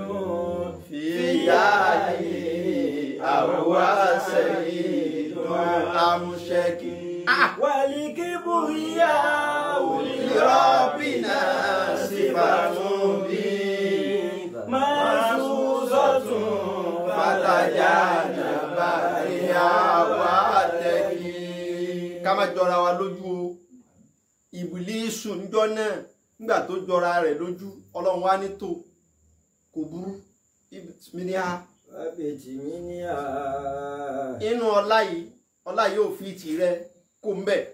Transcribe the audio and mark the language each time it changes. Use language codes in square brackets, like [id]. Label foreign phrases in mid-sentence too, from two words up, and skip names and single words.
[ar] في علي أو سعيد أم شقي. والكبرياء لربنا صفة به. محسوسة فتجنبني واتقي. [yo] ká má jọra wa lójú o. Ìbílísù níjọ́ náà nígbà tó jọra rẹ̀ lójú Ọlọ́run wá ní tó kò burú inú ọlá yìí ò fi tìrẹ kó ń bẹ̀.